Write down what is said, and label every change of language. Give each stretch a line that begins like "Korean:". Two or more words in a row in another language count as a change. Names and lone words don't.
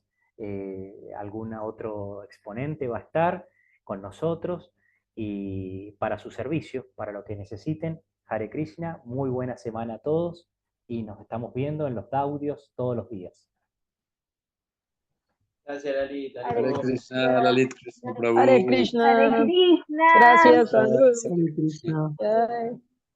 Spanish: Algún otro exponente va a estar con nosotros y para su servicio, para lo que necesiten. Hare Krishna, muy buena semana a todos y nos estamos viendo en los audios todos los días. Gracias, Lalita. Hare Krishna, Lalit Krishna Prabhu. Hare Krishna. Hare Krishna. Gracias, Gracias. saludos. Hare Krishna. Bye.